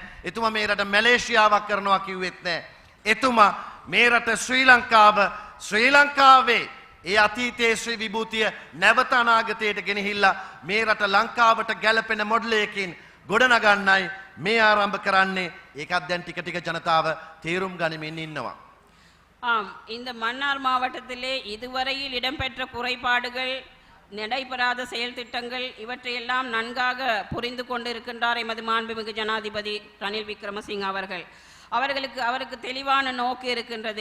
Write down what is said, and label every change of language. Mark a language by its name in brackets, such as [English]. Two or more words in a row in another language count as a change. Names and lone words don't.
[Sinhala] එතුමා මේ රට මැලේසියාවක් කරනවා කිව්වෙත් නැහැ. එතුමා මේ රට ශ්‍රී ලංකාවේ ඒ අතීතයේ ශ්‍රී විභූතිය නැවත අනාගතයට ගෙනහිල්ලා මේ රට ලංකාවට ගැලපෙන මොඩලයකින් ගොඩනගන්නයි මේ ආරම්භ කරන්නේ. ඒකත් දැන් ටික ටික ජනතාව තේරුම් ගනිමින් ඉන්නවා. [Tamil] ஆம், இந்த மன்னார் மாவட்டத்திலே இதுவரையில் இடம்பெற்ற குறைபாடுகள் நடைபெறாத செயல் திட்டங்கள் இவற்றையெல்லாம் நன்காக புரிந்து கொண்டிருக்கின்றார் எமது மாண்புமிகு ஜனாதிபதி ரணில் விக்ரமசிங்க அவர்கள். அவருக்கு தெளிவான நோக்கு இருக்கின்றது.